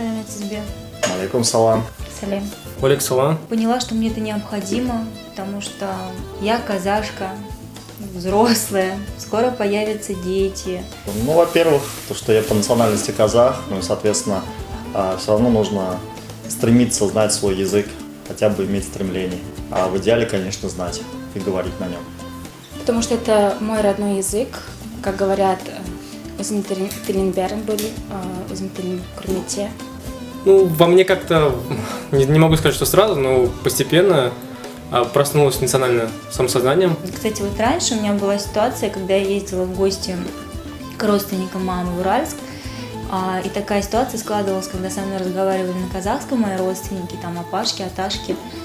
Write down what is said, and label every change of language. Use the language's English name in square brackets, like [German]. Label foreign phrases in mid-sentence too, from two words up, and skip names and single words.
[Russian] тебе. [Arabic] عليكم سلام. Салям. عليكم سلام. [Russian] Поняла, что мне это необходимо, потому что я казашка, взрослая, скоро появятся дети. Ну, во-первых, то, что я по национальности казах, ну и, соответственно, все равно нужно стремиться знать свой язык, хотя бы иметь стремление. А в идеале, конечно, знать и говорить на нем. Потому что это мой родной язык, как говорят, [Kazakh] өзім тілін бәрін біл, өзім тілін құрметте. [Russian] Ну, во мне как-то, не могу сказать, что сразу, но постепенно проснулось национальное самосознанием. Кстати, вот раньше у меня была ситуация, когда я ездила в гости к родственникам мамы в Уральск, и такая ситуация складывалась, когда со мной разговаривали на казахском мои родственники, там опашки, аташки.